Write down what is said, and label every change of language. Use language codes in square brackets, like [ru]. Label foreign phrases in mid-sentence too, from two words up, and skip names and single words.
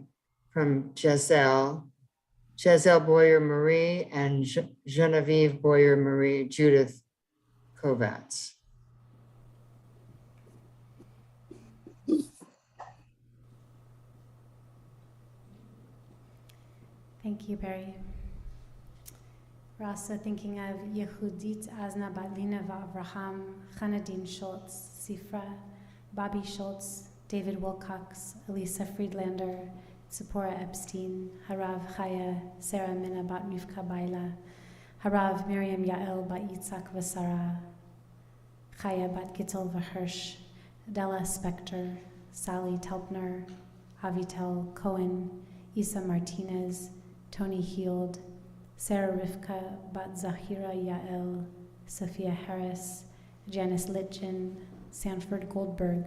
[en] From Giselle Boyer Marie, and Genevieve Boyer Marie, Judith Kovatz. thank you, Barry. We're also thinking of Yehudit Azna Batlina Avraham, Chanadine Schultz, Sifra, Bobby Schultz, David Wilcox, Elisa Friedlander, Tzipora Epstein, Harav Chaya, Sarah Mina Bat Rivka Baila, Harav Miriam Yael Bat Yitzhak Vasara, Chaya Bat Gittel Vahersh, Della Spector, Sally Telpner, Avitel Cohen, Isa Martinez, Tony Heald, Sarah Rivka Bat Zahira Yael, Sophia Harris, Janice Litchin, Sanford Goldberg,